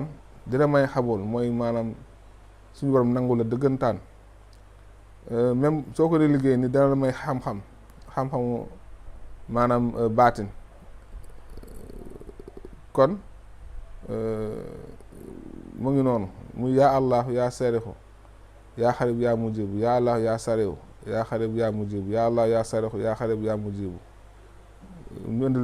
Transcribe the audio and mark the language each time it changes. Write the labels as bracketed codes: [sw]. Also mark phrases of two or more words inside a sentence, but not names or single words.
[wo] dina may xabool mooy maanaam suñu borom nangu la dëggantaan. même soo ko dee liggéey ni dana la may xam-xamu maanaam baatin. kon mu ngi noonu muy [ar] يا الله يا سريع يا قريب يا مجيب يا الله يا سريع يا قريب يا مجيب يا الله يا سريع يا قريب يا مجيب